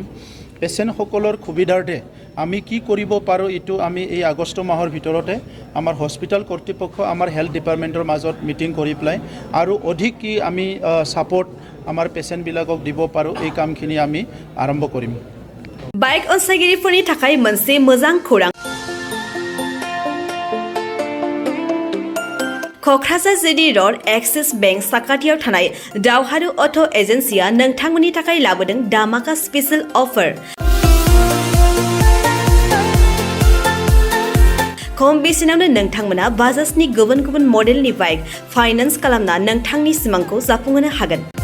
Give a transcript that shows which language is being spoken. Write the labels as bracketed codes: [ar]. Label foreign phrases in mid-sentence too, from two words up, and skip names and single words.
[as] পেশেণ্ট সকলৰ সুবিধাৰ্থে আমি কি কৰিব পাৰো এটো আমি এই আগষ্ট মাহৰ ভিতৰতে আমাৰ হস্পিটাল কৰ্তৃপক্ষ আমাৰ হেলথ ডিপাৰ্টমেণ্টৰ মাজত মিটিং কৰি প্লাই আৰু অধিক কি আমি সাপোৰ্ট আমাৰ পেশেণ্ট বিলাকক দিব পাৰো এই কামখিনি আমি আৰম্ভ কৰিম। [brx] বাইক অনसायगिरिफोरनि थाखाय मोनसे मोजां खौरां। क'क्राझार जिडी रड एक्सिस बेंक साखाथियाव थानाय दावहारु अट' एजेन्सिया नोंथांमोननि थाखाय लाबोदों दामाका स्पेशल अफार। खम बेसेनावनो नोंथांमोना बाजाजनि गुबुन गुबुन मडेलनि बाइक फाइनान्स खालामना नोंथांनि सिमांखौ जाफुंहोनो हागोन।